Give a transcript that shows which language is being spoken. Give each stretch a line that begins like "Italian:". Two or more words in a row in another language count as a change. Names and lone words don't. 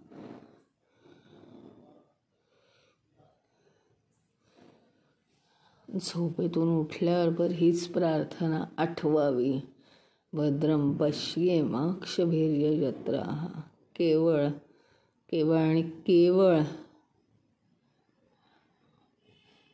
Marathi: झोपेतून उठल्यावर हीच प्रार्थना आठवावी.
Sanskrit: भद्रं पश्येमाक्षभिर्यजत्राः.
Marathi: केवळ आणि केवळ